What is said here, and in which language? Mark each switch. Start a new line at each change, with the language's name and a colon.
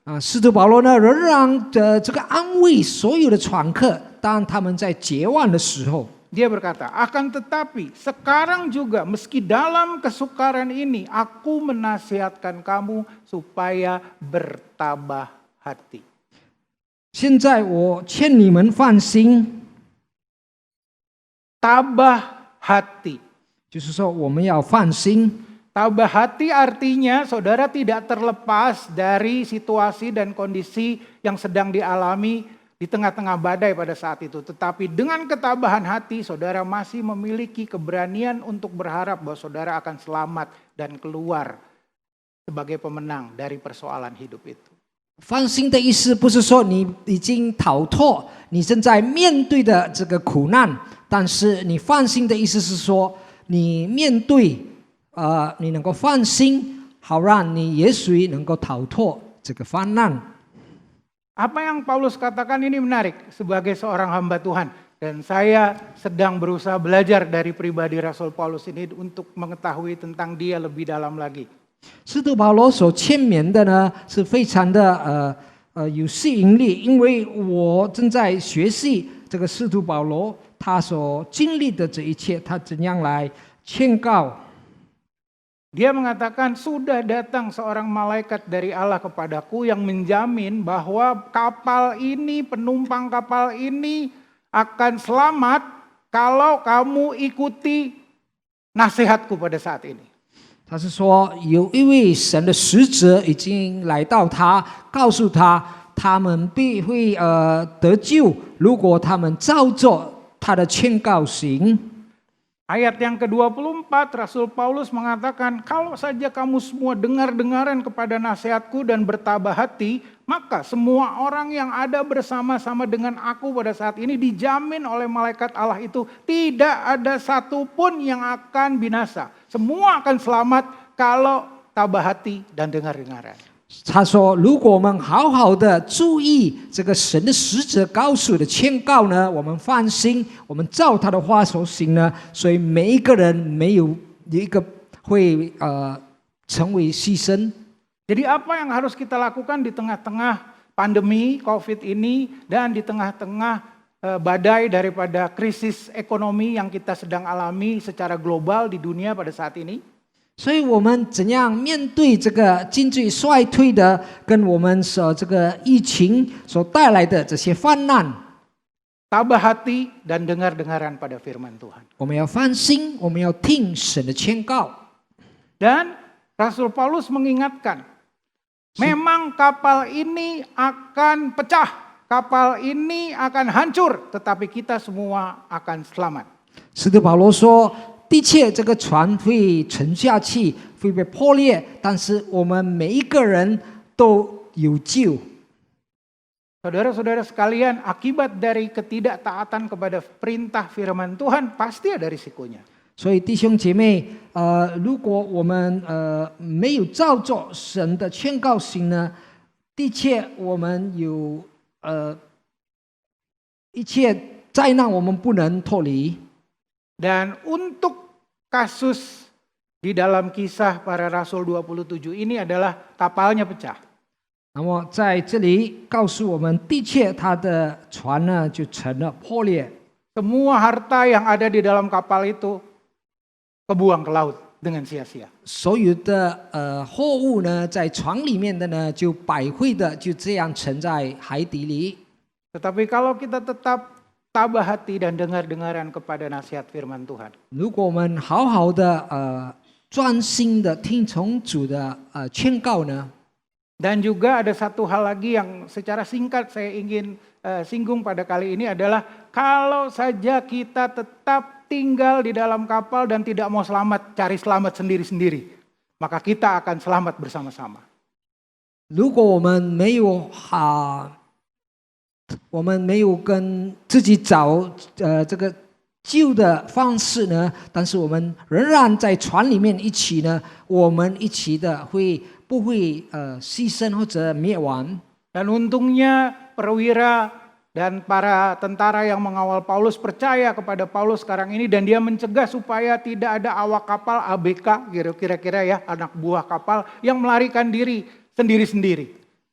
Chinese: 使徒保罗呢，仍然这个安慰所有的船客，当他们在绝望的时候。
Indonesian: Dia berkata, akan tetapi sekarang juga meski dalam kesukaran ini aku menasihatkan kamu supaya bertabah hati.
Chinese: 现在我劝你们放心，
Indonesian: Tabah hati.
Chinese: 就是说我们要放心。
Indonesian: Tabah hati artinya saudara tidak terlepas dari situasi dan kondisi yang sedang dialami di tengah-tengah badai pada saat itu. Tetapi dengan ketabahan hati saudara masih memiliki keberanian untuk berharap bahwa saudara akan selamat dan keluar sebagai pemenang dari persoalan hidup itu.
Chinese: 放心的意思不是说你已经逃脱你正在面对的这个苦难，但是你放心的意思是说，你面对你能够放心，好让你也许能够逃脱这个患难。
Indonesian: Apa yang Paulus katakan ini menarik sebagai seorang hamba Tuhan. Dan saya sedang berusaha belajar dari pribadi Rasul Paulus ini untuk mengetahui tentang dia lebih dalam lagi.
Chinese: 使徒保罗所劝勉的呢，是非常的有吸引力，因为我正在学习这个使徒保罗他所经历的这一切，他怎样来劝告。
Indonesian: Dia mengatakan sudah datang seorang malaikat dari Allah kepadaku yang menjamin bahwa kapal ini, penumpang kapal ini akan selamat kalau kamu ikuti nasihatku pada saat ini.
Chinese: 他是说有一位神的使者已经来到他，告诉他他们必会得救，如果他们照着他的劝告行。
Indonesian: Ayat yang ke-24 Rasul Paulus mengatakan, kalau saja kamu semua dengar-dengaran kepada nasihatku dan bertabah hati, maka semua orang yang ada bersama-sama dengan aku pada saat ini dijamin oleh malaikat Allah itu tidak ada satupun yang akan binasa. Semua akan selamat kalau tabah hati dan dengar-dengaran.
Chinese: 他说：“如果我们好好的注意这个神的使者告诉的劝告呢，我们放心，我们照他的话所行呢，所以每一个人没有一个会成为牺牲。”
Indonesian: Jadi apa yang harus kita lakukan di tengah-tengah pandemi COVID ini dan di tengah-tengah badai daripada krisis ekonomi yang kita sedang alami secara global di dunia pada saat ini?
Chinese: 所以我们怎样面对这个经济衰退的，跟我们这个疫情所带来的这些患难？
Indonesian: Tabah hati dan dengar-dengaran pada firman Tuhan.
Chinese: 我们要放心，我们要听神的劝告。
Indonesian: Dan Rasul Paulus mengingatkan, memang kapal ini akan pecah, kapal ini akan hancur, tetapi kita semua akan selamat.
Chinese: 使徒保罗说。的确，这个船会沉下去，会被破裂，但是我们每一个人都有救。
Indonesian: Saudara-saudara sekalian, akibat dari ketidaktaatan kepada perintah firman Tuhan pasti ada risikonya.
Chinese: 所以弟兄姐妹，如果我们没有照着神的劝告行呢，的确我们有一切灾难我们不能脱离。
Indonesian: Dan untuk kasus di dalam kisah para rasul 27 ini adalah kapalnya pecah.
Chinese: 那么在这里告诉我们，的确他的船呢就成了破裂。
Indonesian: semua harta yang ada di dalam kapal itu kebuang ke laut dengan sia-sia.
Chinese: 所有的货物呢，在船里面的呢，就百会的就这样沉在海底里。
Indonesian: Tetapi kalau kita tetap tabah hati dan dengar-dengaran kepada nasihat firman Tuhan,
Chinese: 如果我们好好的专心的听从主的劝告呢，
Indonesian: dan juga ada satu hal lagi yang secara singkat saya ingin singgung pada kali ini adalah kalau saja kita tetap tinggal di dalam kapal dan tidak mau selamat, cari selamat sendiri-sendiri, maka kita akan selamat bersama-sama.
Chinese: 如果我们没有我们没有跟自己找这个救的方式呢，但是我们仍然在船里面一起呢，我们一起的不会牺牲或者灭亡。
Indonesian: Dan untungnya perwira dan para tentara yang mengawal Paulus percaya kepada Paulus sekarang ini dan dia mencegah supaya tidak ada awak kapal ABK kira-kira ya, anak buah kapal yang melarikan diri sendiri-sendiri.